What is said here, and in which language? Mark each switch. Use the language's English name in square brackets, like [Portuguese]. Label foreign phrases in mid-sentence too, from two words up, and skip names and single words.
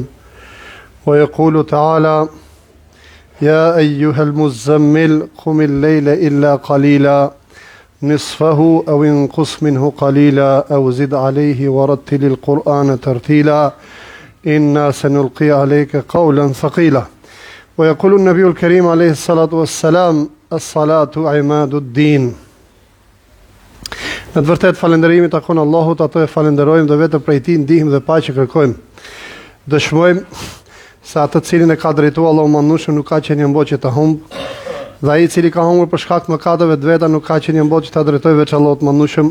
[Arabic] ويقول تعالى: يا أيها المزمل قم الليل إلا قليلا نصفه أو انقص منه قليلا أو زد عليه ورتل القرآن ترتيلا إنا سنلقي عليك قولا ثقيلا. ويقول النبي الكريم عليه الصلاة والسلام: الصلاة عماد الدين. [Albanian] Në të vërtet falënderimi takon Allahut, ato e falenderojmë dhe vetëm prej tij ndihmë dhe paqe kërkojmë. Dëshmojmë se atë cilin e ka drejtuar Allahu mandueshëm nuk ka qenë mboçi të humb, dhe ai i cili ka humbur për shkak të mëkateve të veta nuk ka qenë mboçi ta drejtojë veç Allahut mandueshëm.